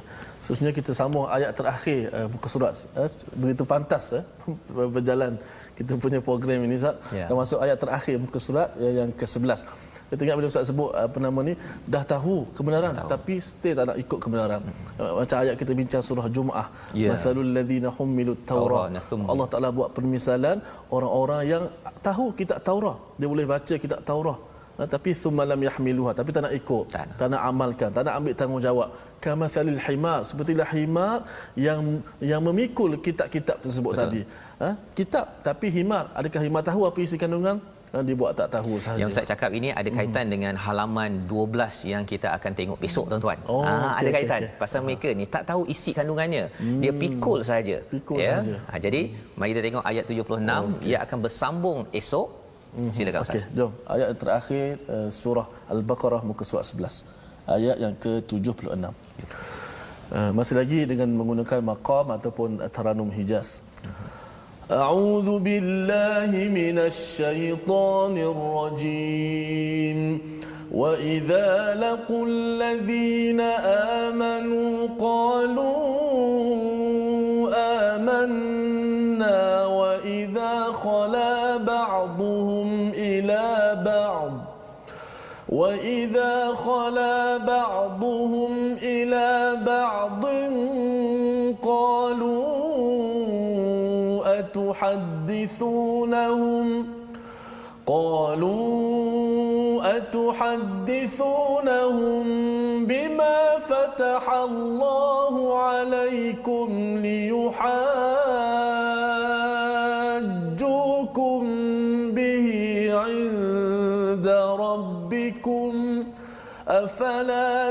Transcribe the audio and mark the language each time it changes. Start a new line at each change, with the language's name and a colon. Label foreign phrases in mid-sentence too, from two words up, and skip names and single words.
Malay: Seterusnya kita sambung ayat terakhir muka surat. Begitu pantas berjalan kita punya program ini, Ustaz. Dan masuk ayat terakhir muka surat yang ke-11. Kita ingat bila Ustaz sebut ni dah tahu kebenaran tapi still tak nak ikut kebenaran. Macam ayat kita bincang surah Jumaah.
Arabic: مثل الذين حملوا التوراة.
Malay: Allah Taala buat permisalan orang-orang yang tahu kitab Taurat. Dia boleh baca kitab Taurat.
Arabic: Tapi ثم لم يحملوها,
Malay: tapi tak nak ikut, tak nak amalkan, tak nak ambil tanggungjawab.
Arabic: كمثل الحمار,
Malay: sepertilah himar yang memikul kitab-kitab tersebut. Betul. Tadi. Kitab tapi himar, adakah himar tahu apa isi kandungan? Dia buat tak tahu sahaja. Yang saya cakap ini ada kaitan dengan halaman 12 yang kita akan tengok besok, tuan-tuan. Ada kaitan. Pasal mereka ni tak tahu isi kandungannya. Dia pikul saja. Sahaja. Jadi mari kita tengok ayat 76. Ia akan bersambung esok. Silakan Ustaz. Okey, jom. Ayat terakhir surah Al-Baqarah muka surat 11. Ayat yang ke-76. Masih lagi dengan menggunakan maqam ataupun taranum Hijaz.
Arabic: أعوذ بالله من الشيطان الرجيم. وإذا لقوا الذين آمنوا قالوا آمنا وإذا خلا بعضهم إلى بعض بعضهم إلى بعض قالوا أتحدثونهم بما فتح الله عليكم ليحاجوكم به عند ربكم أفلا